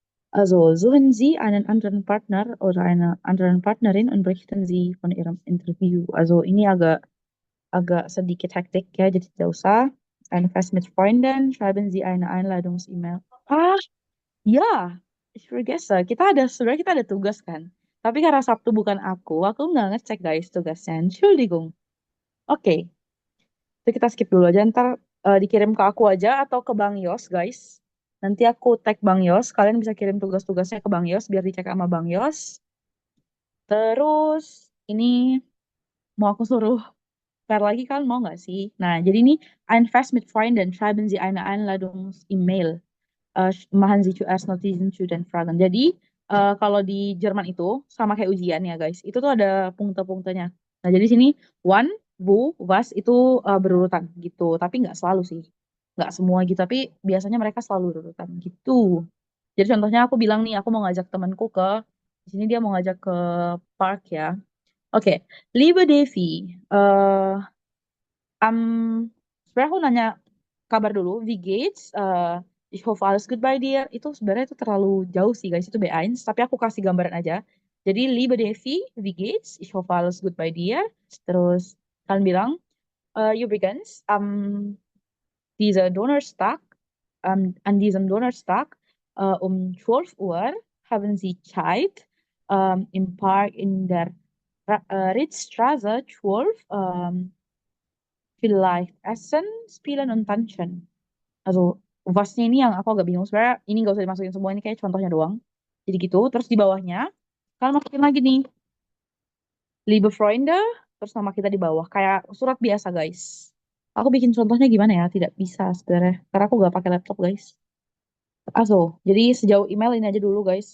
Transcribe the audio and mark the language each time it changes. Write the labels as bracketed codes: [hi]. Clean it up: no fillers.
[de] Also suchen Sie einen anderen Partner oder eine andere Partnerin und berichten Sie von Ihrem Interview. [id] Also ini agak sedikit hektik ya, jadi tidak usah. Ein Fest mit Freunden, schreiben Sie eine Einladungs-E-Mail. [de] Ah, ya, ich vergesse. [id] Sebenarnya kita ada tugas kan. Tapi karena Sabtu bukan aku nggak ngecek guys tugasnya. Entschuldigung. Oke, Itu kita skip dulu aja. Ntar dikirim ke aku aja atau ke Bang Yos, guys. Nanti aku tag Bang Yos. Kalian bisa kirim tugas-tugasnya ke Bang Yos biar dicek sama Bang Yos. Terus ini mau aku suruh share lagi kan mau nggak sih? Nah, jadi ini [de] ein Fest mit Freunden schreiben Sie eine Einladungs-E-Mail. Machen Sie zuerst Notizen zu den Fragen. [id] Jadi kalau di Jerman itu sama kayak ujian ya guys, itu tuh ada punkte-punktenya. Nah jadi sini one, wo, was itu berurutan gitu, tapi nggak selalu sih, nggak semua gitu, tapi biasanya mereka selalu berurutan gitu. Jadi contohnya aku bilang nih, aku mau ngajak temanku ke di sini dia mau ngajak ke park ya. Oke, Liebe Devi, eh sebenarnya aku nanya kabar dulu, [de] wie geht's? Ich hoffe alles gut bei dir. [id] Itu sebenarnya itu terlalu jauh sih guys, itu B1, tapi aku kasih gambaran aja. Jadi, [de] liebe Devi, wie geht's? Ich hoffe alles gut bei dir. [id] Terus kalian bilang, [de] übrigens, an diesem Donnerstag um 12 Uhr haben Sie Zeit, im Park in der Ritzstraße 12, vielleicht essen, spielen und tanzen. [id] Also, wasnya ini yang aku agak bingung. Sebenarnya ini nggak usah dimasukin semua, ini kayak contohnya doang. Jadi gitu, terus di bawahnya, kalian masukin lagi nih, Liebe Freunde, terus nama kita di bawah. Kayak surat biasa, guys. Aku bikin contohnya gimana ya? Tidak bisa sebenarnya. Karena aku nggak pakai laptop, guys. Also, jadi sejauh email ini aja dulu, guys.